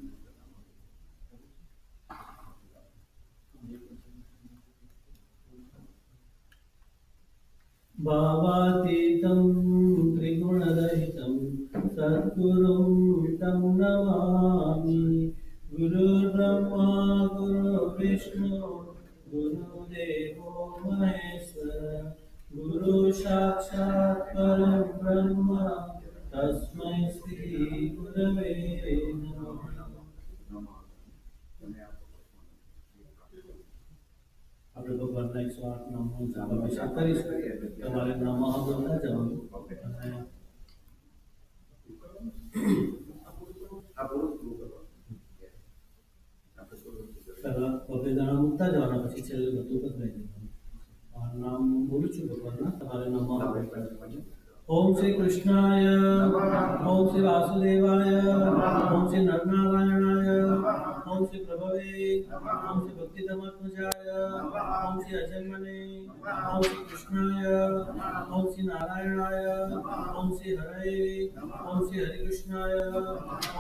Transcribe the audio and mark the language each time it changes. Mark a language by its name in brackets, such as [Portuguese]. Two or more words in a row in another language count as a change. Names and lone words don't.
[Sanskrit] भावातीतं त्रिगुणरहितं सद्गुरुं तं नमामि गुरुर्ब्रह्मा गुरुर्विष्णु गुरुदेवो महेश्वर गुरु साक्षात् परं ब्रह्म तस्मै श्री गुरवे नमः [Gujarati] આપણે ભગવાનના 108 નામનો અભિષેક કરીશું તમારે નામમાં બોલતા જવાનું અને આ પૂરું પૂરું કરવાનું. આપણે થોડું પહેલા પગે દાણા મૂકતા જવાના પછી છેલ્લે બધું બદલાઈ દેવાનું નામ બોલું છું ભગવાનના તમારે નામમાં [Sanskrit] ओम श्री कृष्णाय ओम श्री [Gujarati] वासुदेवाय ओम श्री नरनारायणाय ओम श्री [Sanskrit] प्रभवे ओम श्री भक्तिधर्मात्मजाय ओम श्री अजन्मने ओम श्री कृष्णाय ओम श्री नारायणाय ओम श्री हरे ओम श्री हरिकृष्णाय ओम